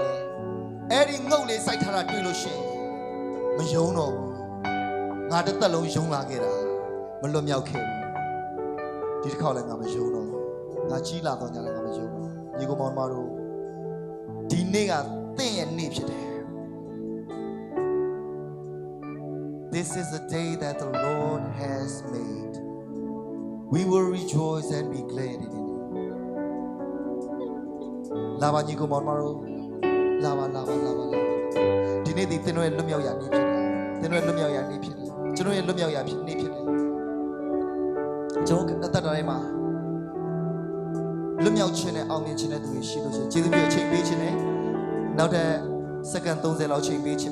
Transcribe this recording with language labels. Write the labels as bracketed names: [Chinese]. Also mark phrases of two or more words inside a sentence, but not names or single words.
[Burmese] လဲအဲ့ဒီငုတ်လေးစိုက်ထားတာတွေ့လို့ရှိရင်မယုံတော့ဘူးငါတစ်သက်လုံးယုံလာခဲ့တာမလွတ်မြောက်ခဲ့ဘူးဒီတစ်ခေါက်လည်းငါမယုံတော့ဘူးငါကြီးလာတော်ညာလည်းငါမယုံတော့ညီကောင်မောင်မတို့ဒီနေ့ကသင်ရဲ့နေ့ဖြစ်တယ် [English] This is the day that the Lord has made We will rejoice and be glad in it. [Burmese] လာပါညီကောင်မောင်တို့လာပါဒီနေ့ဒီသင်တို့ရဲ့လွတ်မြောက်ရာနေ့ဖြစ်တယ်သင်တို့ရဲ့လွတ်မြောက်ရာနေ့ဖြစ်တယ်ကျွန်တော်ရဲ့လွတ်မြောက်ရာနေ့ဖြစ်တယ်ကျွန်တော်အသက်တာထဲမှာ လွတ်မြောက်ခြင်းနဲ့အောင်မြင်ခြင်းနဲ့သူရှိလို့ကျေးဇူးပြုအချိန်ပေးခြင်းနဲ့နောက်တဲ့စက္ကန့်30လောက်ချိန်ပေးခြင်း